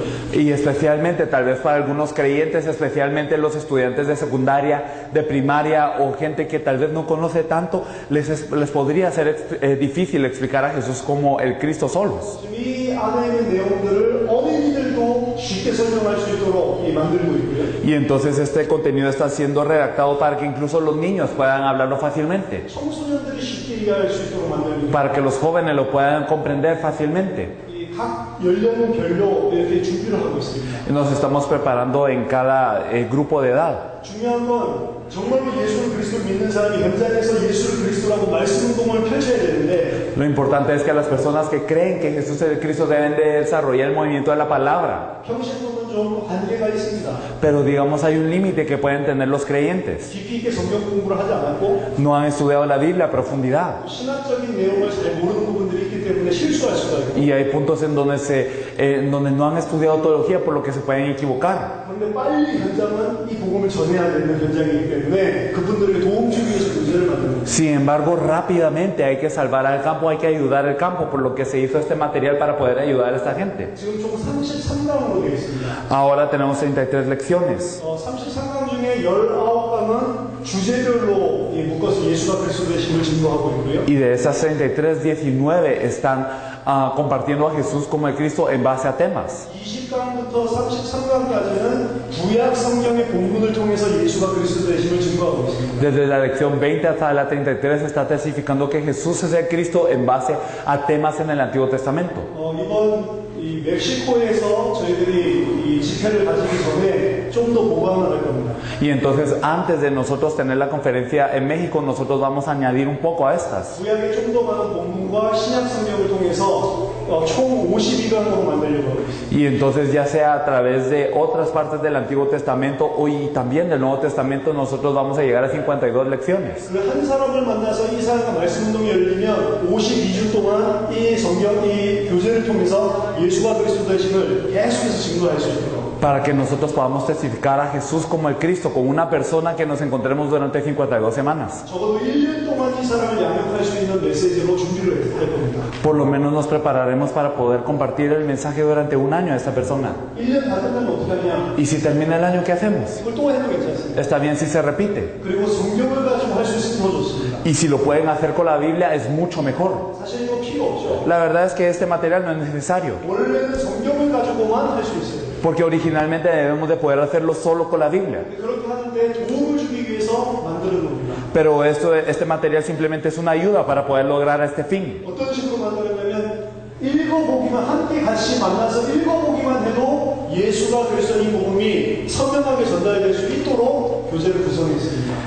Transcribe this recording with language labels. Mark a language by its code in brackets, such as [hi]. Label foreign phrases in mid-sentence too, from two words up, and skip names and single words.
[es] Y especialmente, tal vez para algunos creyentes, especialmente los estudiantes de secundaria, de primaria o gente que tal vez no conoce tanto, les podría ser difícil explicar a Jesús como el Cristo solos. [ko] 이 안에 있는 내용들을 어린이들도 쉽게 설명할 수 있도록 만들고 있고요. [es] Y entonces este contenido está siendo redactado para que incluso los niños puedan hablarlo fácilmente, [ko] 청소년들이 쉽게 이해할 수 있도록 만들고 [es] para que los jóvenes lo puedan comprender fácilmente. [ko] 각 연령별로 이렇게 준비를 하고 있습니다. [es] Nos estamos preparando en cada grupo de edad. [ko] 중요한 건 정말로 예수를 그리스도를 믿는 사람이 현장에서 예수를 그리스도라고 말씀 운동을 펼쳐야 되는데 [es] Lo importante es que las personas que creen que Jesús es el Cristo deben de desarrollar el movimiento de la palabra. [ko] 평신도는 좀 한계가 있습니다. [es] Pero digamos hay un límite que pueden tener los creyentes. [ko] 깊이 있게 성경 공부를 하지 않았고 [es] No han estudiado la Biblia a profundidad. [ko] 신학적인 내용을 잘 모르는 부분들이 있기 때문에 실수할 수가 있고 [es] Y hay puntos en donde no han estudiado teología por lo que se pueden equivocar. [ko] 그런데 빨리 현장은 이 복음을 전해야 되는 현장이기 때문에 그분들에게 도움 주기 위해서 교재를 만드는 거예요. [es] Sin embargo, rápidamente hay que salvar al campo, hay que ayudar al campo, por lo que se hizo este material para poder ayudar a esta gente. [ko] 지금 총 33강으로 되어 있습니다. [es] Ahora tenemos 33 lecciones. [ko] 33강 중에 19강은 주제별로 묶어서 예수가 그리스도 되심을 증거하고 있고요. [es] Y de esas 33, 19 están compartiendo a Jesús como el Cristo en base a temas. [ko] 20강부터 33강까지는 구약 성경의 본문을 통해서 예수가 그리스도 되심을 증거하고 있습니다. [es] Desde la lección 20 hasta la 33 está testificando que Jesús es el Cristo en base a temas en el Antiguo Testamento. [ko] 이번 이 멕시코에서 저희들이 이 집회를 가지기 전에 좀 더 보강을 할 겁니다. [es] Y entonces antes de nosotros tener la conferencia en México, nosotros vamos a añadir un poco a estas. [ko] 구약의 좀 더 많은 본문과 신약 성경을 통해서 총 52강으로 만들려고 하고 있습니다. [es] Y entonces ya sea a través de otras partes del Antiguo Testamento y también del Nuevo Testamento, nosotros vamos a llegar a 52 lecciones. [ko] 그 한 사람을 만나서 이 사람과 말씀 운동이 열리면 52주 동안 이 성경, 이 교재를 통해서 예수가 그리스도 되심을 계속해서 증거할 수 있도록. [es] Para que nosotros podamos testificar a Jesús como el Cristo, con una persona que nos encontremos durante 52 semanas. [ko] 적어도 1년 동안 이 사람을 양육할 수 있는 메시지로 준비를 할 겁니다. [es] Por lo menos nos prepararemos para poder compartir el mensaje durante un año a esta persona. [ko] 1년 다 끝나면 어떻게 하냐? [es] Y si termina el año, ¿qué hacemos? [ko] 이걸 또 해도 괜찮습니다. [es] Está bien si se repite. [ko] 그리고 성경을 가지고 할 수 있으면 더 좋습니다. [es] Y si lo pueden hacer con la Biblia, es mucho mejor. [ko] 사실 이거 필요 없죠. [es] La verdad es que este material no es necesario, [ko] 원래는 성경을 가지고만 할 수 있어요. [es] porque originalmente debemos de poder hacerlo solo con la Biblia. [ko] 그렇게 하는데 도움을 주기 위해서 만드는 겁니다. [es] Pero este material simplemente es una ayuda para poder lograr este fin. [ko] 어떤 식으로 만들었냐면 읽어보기만 함께 같이 만나서 읽어보기만 해도 예수가 그리스도인 복음이 선명하게 전달될 수 있도록 교재를 구성했습니다.